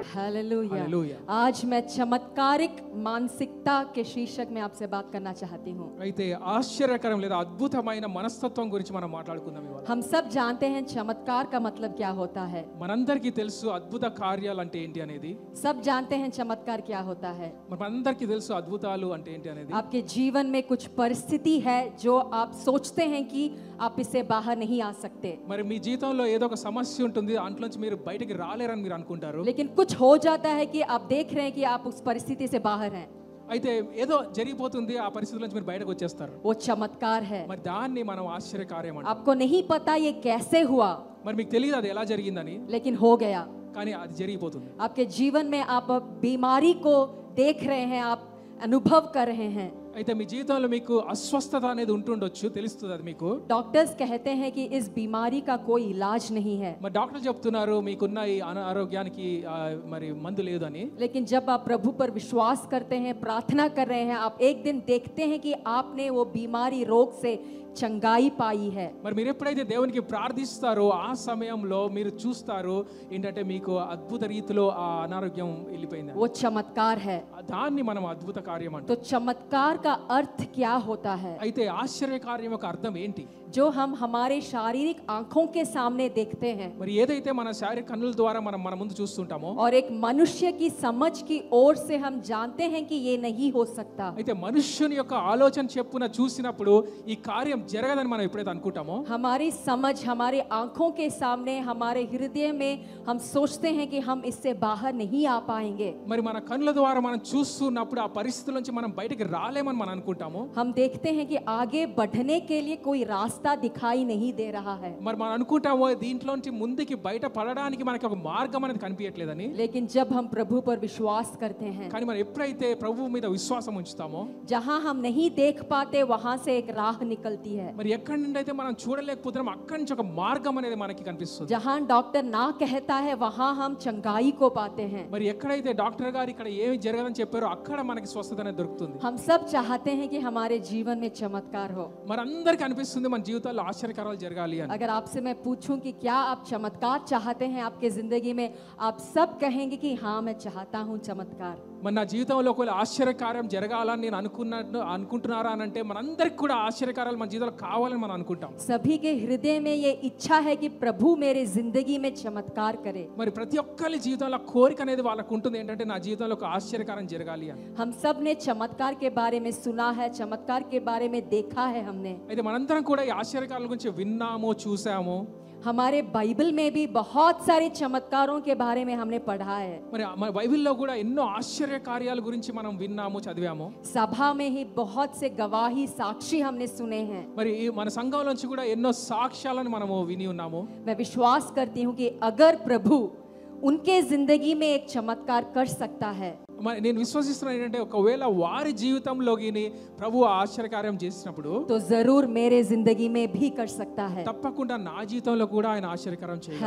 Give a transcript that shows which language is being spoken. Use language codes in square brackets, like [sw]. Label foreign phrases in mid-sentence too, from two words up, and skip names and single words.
[hi] हालेलुया। आज मैं चमत्कारिक मानसिकता के शीर्षक में आपसे बात करना चाहती हूँ। [te] అయితే ఆశ్చర్యకరం లేదా అద్భుతమైన మనస్తత్వం గురించి మనం మాట్లాడుకుందాం ఇవాళ. [hi] हम सब जानते हैं चमत्कार का मतलब क्या होता है। [te] మనందరికీ తెలుసు అద్భుత కార్యాలు అంటే ఏంటి అనేది. [hi] सब जानते हैं चमत्कार क्या होता है। [te] మనందరికీ తెలుసు అద్భుతాలు అంటే ఏంటి అనేది. [hi] आपके जीवन में कुछ परिस्थिति है जो आप सोचते हैं कि आप इससे बाहर नहीं आ सकते, [te] మరి మీ జీవితంలో ఏదో ఒక సమస్య ఉంటుంది, దాంట్లోంచి మీరు బయటికి రాలేరని మీరు అనుకుంటారు. [hi] लेकिन कुछ हो जाता है कि आप देख रहे हैं कि आप उस परिस्थिति से बाहर हैं। [te] అయితే ఏదో జరిగిపోతుంది, ఆ పరిస్థితుల నుంచి మీరు బయటకు వచ్చేస్తారు. [hi] वो चमत्कार है। [te] మరి దాన్ని మనం ఆశ్చర్యకార్యం అంటాం. [hi] आपको नहीं पता ये कैसे हुआ, [te] మరి మీకు తెలియదు అది ఎలా జరిగిందని, [hi] लेकिन हो गया। [te] కానీ అది జరిగిపోతుంది. [hi] आपके जीवन में आप बीमारी को देख रहे हैं, आप अनुभव कर रहे हैं। [te] అయితే మీ జీవితంలో మీకు అస్వస్థత అనేది ఉంటుండొచ్చు, తెలుస్తుంది అది మీకు. [hi] डॉक्टर्स कहते हैं कि इस बीमारी का कोई इलाज नहीं है, [te] మరి డాక్టర్ చెప్తున్నారు మీకున్న ఈ అనారోగ్యానికి మరి మందు లేదు అని. [hi] लेकिन जब आप प्रभु पर विश्वास करते हैं, प्रार्थना कर रहे हैं, आप एक दिन देखते हैं कि आपने वो बीमारी रोग से चंगाई पाई है। [te] మరి మీరు ఎప్పుడైతే దేవునికి ప్రార్థిస్తారో ఆ సమయంలో మీరు చూస్తారు ఏంటంటే మీకు అద్భుత రీతిలో ఆ అనారోగ్యం వెళ్ళిపోయింది. [hi] वो चमत्कार है। [te] దాన్ని మనం అద్భుత కార్యం అంటాం. [hi] तो चमत्कार का अर्थ क्या होता है? [te] అయితే ఆశ్చర్య కార్యం యొక్క అర్థం ఏంటి? [hi] जो हम हमारे शारीरिक आंखों के सामने देखते हैं [te] మరి ఏదైతే మన శారీరక కన్నుల ద్వారా మనం మన ముందు చూస్తుంటామో, [hi] और एक मनुष्य की समझ की ओर से हम जानते हैं कि ये नहीं हो सकता। [te] అయితే మనుష్యుని యొక్క ఆలోచన చెప్పున చూసినప్పుడు ఈ కార్యం జరగదని మనం ఎప్పుడైతే అనుకుంటామో, [hi] हमारी समझ हमारे आंखों के सामने, हमारे हृदय में हम सोचते हैं कि हम इससे बाहर नहीं आ पाएंगे। [te] మరి మన కన్నుల ద్వారా మనం చూస్తున్నప్పుడు ఆ పరిస్థితుల నుంచి మనం బయటికి రాలేమని మనం అనుకుంటాము. [hi] हम देखते हैं कि आगे बढ़ने के लिए कोई रास्ता दिखाई नहीं दे रहा है, [te] మరి మనం అనుకుంటాము దీంట్లోంచి ముందుకి బయట పడడానికి మనకి ఒక మార్గం అనేది కనిపించట్లేదని. [hi] लेकिन जब हम प्रभु पर विश्वास करते हैं, [te] కానీ మనం ఎప్పుడైతే ప్రభువు మీద విశ్వాసం ఉంచుతామో, [hi] जहां हम नहीं देख पाते वहां से एक राह निकलती है। [te] మరి ఎక్కడి నుండి అయితే మనం చూడలేకపోతున్నాం అక్కడి నుంచి ఒక మార్గం అనేది మనకి కనిపిస్తుంది. [hi] जहां डॉक्टर ना कहता है वहां हम चंगाई को पाते हैं। [te] మరి ఎక్కడైతే డాక్టర్ గారు ఇక్కడ ఏమి జరగదని చెప్పారో అక్కడ మనకి స్వస్థత అనేది దొరుకుతుంది. [hi] हम सब चाहते हैं कि हमारे जीवन में चमत्कार हो। [te] మరి అందరికీ అనిపిస్తుంది మన జీవితాల్లో ఆశ్చర్యకారాలు జరగాలి అని. [hi] अगर आपसे मैं पूछूं कि क्या आप चमत्कार चाहते हैं आपके जिंदगी में, आप सब कहेंगे कि हाँ मैं चाहता हूँ चमत्कार। [te] మరి నా జీవితంలో ఒకవేళ ఆశ్చర్యకార్యం జరగాలని నేను అనుకుంటున్నారా అని అంటే మనందరికి కూడా ఆశ్చర్యకారాలు మన జీవితంలో కావాలని మనం అనుకుంటాం. [hi] सभी के हृदय में ये इच्छा है कि प्रभु मेरे जिंदगी में चमत्कार करे। [te] మరి ప్రతి ఒక్కరి జీవితంలో కోరిక అనేది వాళ్ళకు ఉంటుంది ఏంటంటే నా జీవితంలో ఒక ఆశ్చర్యకారం జరగాలి అని. [hi] हम सब ने चमत्कार के बारे में सुना है, चमत्कार के बारे में देखा है हमने। [te] అయితే మనందరం కూడా ఈ ఆశ్చర్యకారాల గురించి విన్నాము, చూసాము. [hi] हमारे बाइबल में भी बहुत सारे चमत्कारों के बारे में हमने पढ़ा है। [te] మరి మన బైబిల్లో కూడా ఎన్నో ఆశ్చర్య కార్యాల గురించి మనం విన్నాము, చదివాము. [hi] सभा में ही बहुत से गवाही साक्षी हमने सुने हैं। [te] మరి మన సంఘం నుంచి కూడా ఎన్నో సాక్ష్యాలను మనము విని ఉన్నాము. [hi] मैं विश्वास करती हूँ कि अगर प्रभु उनके जिंदगी में एक चमत्कार कर सकता है, [te] మరి నేను విశ్వసిస్తున్నాను ఏంటంటే ఒకవేళ వారి జీవితంలోని ప్రభు ఆశ్చర్యకార్యం చేసినప్పుడు [hi] तो जरूर मेरे जिंदगी में भी कर सकता है। [te] తప్పకుండా నా జీవితంలో కూడా ఆయన ఆశ్చర్యకార్యం చేయగలరు.